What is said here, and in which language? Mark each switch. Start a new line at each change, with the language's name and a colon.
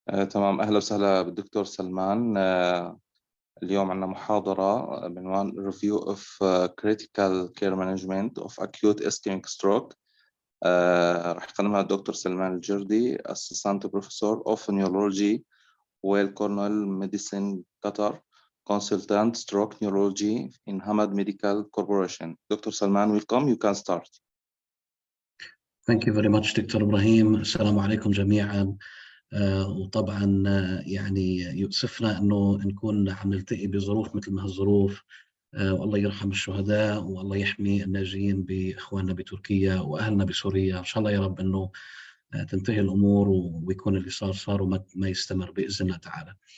Arabic: تمام، أهلا وسهلا بالدكتور سلمان. اليوم عندنا محاضرة بعنوان
English: Review of Critical Care Management of Acute Ischemic Stroke.
Arabic: راح يقدمها الدكتور سلمان الجردي
English: Assistant Professor of Neurology Weill Cornell Medicine Qatar Consultant Stroke Neurology in Hamad Medical Corporation. Dr. Salman, welcome. You can start. Thank you very much doctor Ibrahim.
Arabic: السلام عليكم جميعا. وطبعا يعني يؤسفنا أنه نكون عم نلتقي بظروف مثل ما هالظروف، والله يرحم الشهداء والله يحمي الناجين بإخواننا بتركيا وأهلنا بسوريا. إن شاء الله يا رب أنه تنتهي الأمور ويكون اللي صار وما يستمر بإذن الله تعالى.